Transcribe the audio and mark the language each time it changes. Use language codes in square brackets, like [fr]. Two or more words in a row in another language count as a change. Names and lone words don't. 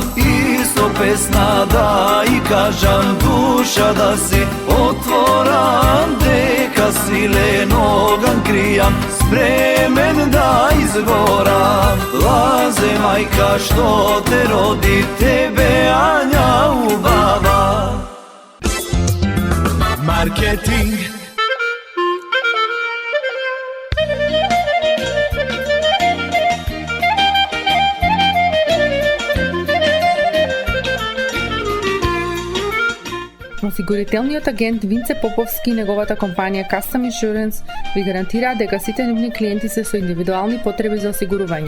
[mk] Isto pesna da i kažam duša da si otvoram, deka silenog krijam, spremen da izgoram. Laze majka što te rodi, tebe Anja ubava. Marketing. Осигурителниот агент Винце Поповски и неговата компанија Custom Insurance ви гарантираат дека сите нивни клиенти се со индивидуални потреби за осигурување.